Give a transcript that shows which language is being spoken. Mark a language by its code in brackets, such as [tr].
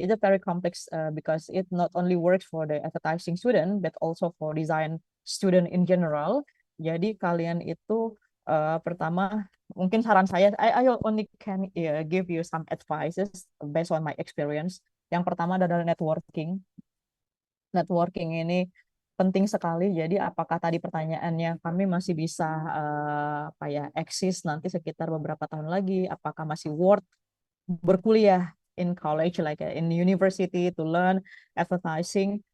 [en] It's very complex because it not only works for the advertising student, but also for design student in general. [id] Jadi kalian itu pertama, mungkin saran saya, [en] I only can give you some advices based on my experience. [id] Yang pertama adalah networking. Networking ini penting sekali. Jadi apakah tadi pertanyaannya kami masih bisa eksis nanti sekitar beberapa tahun lagi? Apakah masih [en] worth [id] berkuliah [en] in college, like in university, to learn advertising?